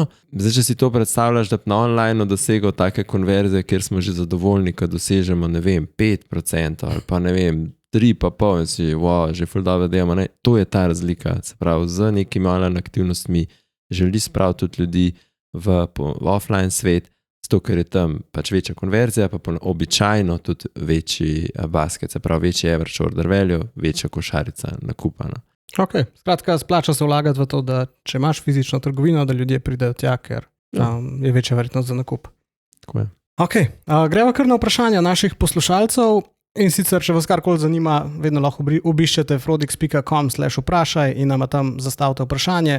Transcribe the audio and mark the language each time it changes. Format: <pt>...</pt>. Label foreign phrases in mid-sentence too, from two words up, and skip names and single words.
<sl>Zdaj, če si to predstavljaš, da na online dosego take konverzije, kjer smo že zadovoljni, ko dosežemo, 5% ali pa 3,5% in si, že ful dobro delamo, to je ta razlika. Se pravi, z nekimi online aktivnostmi želi spraviti tudi ljudi v offline svet, zato ker je tam pač večja konverzija, pa običajno tudi večji basket, se pravi večji</sl> <en>average order value,</en> <sl>večja košarica nakupana. Ok, skratka, splača se vlagati v to, da če imaš fizično trgovino, da ljudje pridejo tja, ker je večja verjetnost za nakup. Tako je. Ok, greva kar na vprašanja naših poslušalcev in sicer, če vas karkoli zanima, vedno lahko obiščete frodix.com/vprašaj in nama tam zastavite vprašanje.</sl>